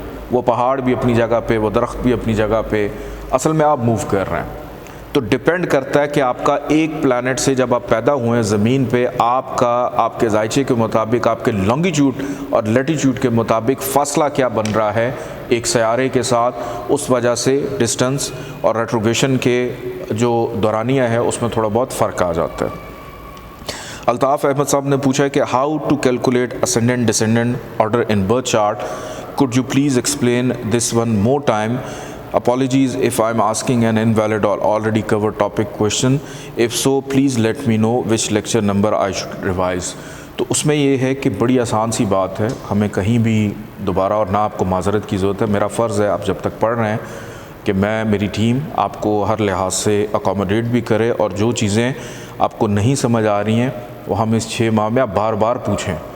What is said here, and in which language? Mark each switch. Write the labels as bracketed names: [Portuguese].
[Urdu] وہ پہاڑ بھی اپنی جگہ پہ، وہ درخت بھی اپنی جگہ پہ، اصل میں آپ موو کر رہے ہیں۔ تو ڈپینڈ کرتا ہے کہ آپ کا ایک پلانٹ سے جب آپ پیدا ہوئے ہیں زمین پہ، آپ کے ذائچے کے مطابق، آپ کے لانگیٹیوڈ اور لیٹیٹیوڈ کے مطابق فاصلہ کیا بن رہا ہے ایک سیارے کے ساتھ، اس وجہ سے ڈسٹنس اور ریٹروگریشن کے جو دورانیہ ہے اس میں تھوڑا بہت فرق آ جاتا ہے۔ الطاف احمد صاحب نے پوچھا ہے کہ [English] How to calculate ascendant descendant order in birth chart, could you please explain this one more time? Apologies if I'm asking an invalid or already covered topic question. If so, please let me know which lecture number I should revise. [Urdu] تو اس میں یہ ہے کہ بڑی آسان سی بات ہے، ہمیں کہیں بھی دوبارہ اور نہ آپ کو معذرت کی ضرورت ہے۔ میرا فرض ہے آپ جب تک پڑھ رہے ہیں کہ میری ٹیم آپ کو ہر لحاظ سے اکوموڈیٹ بھی کرے، اور جو چیزیں آپ کو نہیں سمجھ آ رہی ہیں وہ ہم اس 6 ماہ میں آپ بار بار پوچھیں